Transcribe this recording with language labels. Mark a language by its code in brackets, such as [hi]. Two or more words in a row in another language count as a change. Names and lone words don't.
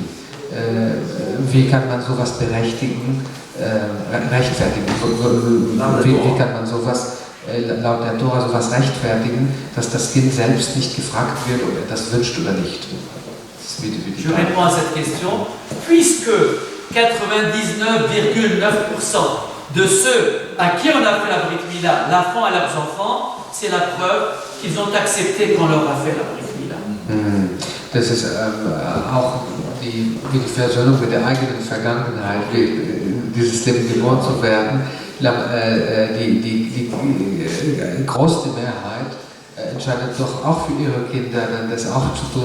[de] Wie kann man sowas rechtfertigen? Wie kann man sowas laut der Tora sowas rechtfertigen, dass das Kind selbst nicht gefragt wird, ob er das wünscht oder nicht? [fr] Je réponds à cette question. Puisque 99,9% de ceux à qui on a fait la Brit Mila, l'enfant et leurs enfants, c'est la preuve qu'ils ont accepté qu'on leur a fait la Brit Mila. [de] Das ist auch wie die Versöhnung mit der eigenen Vergangenheit, wie dieses Leben geboren zu werden. Die größte Mehrheit entscheidet doch auch für ihre Kinder, dann das auch zu tun.